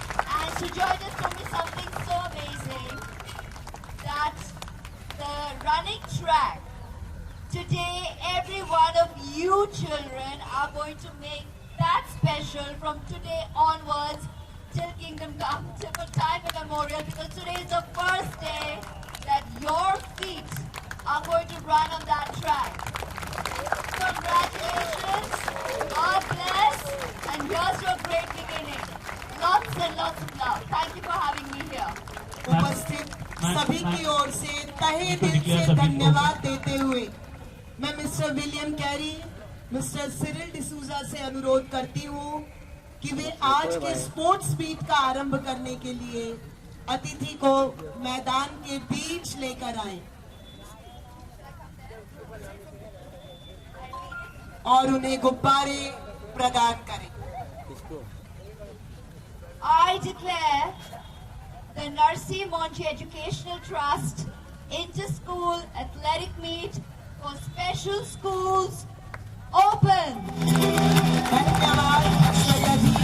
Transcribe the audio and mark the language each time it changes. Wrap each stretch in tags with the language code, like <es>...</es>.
<en>And Sujoy just told me something so amazing, that the running track, today every one of you children are going to make that special from today onwards till Kingdom Come, till time immemorial, because today is the first day that your feet are going to run on that track. Congratulations, God bless, and here's your great beginning. Lots and lots of love. Thank you for having me here.</en> <hi>उपस्थित सभी की ओर से तहे दिल से धन्यवाद देते हुए मैं mister William Carey, mister Cyril D'Souza से अनुरोध करती हूँ कि वे आज के स्पोर्ट्स मीट का आरंभ करने के लिए अतिथि को मैदान के बीच लेकर आए और उन्हें गुब्बारे प्रदान करें।</hi> <en>I declare the Narsi Monchi Educational Trust Inter-School Athletic Meet for Special Schools open.</en> <hi>धन्यवाद ऐश्वर्या</hi>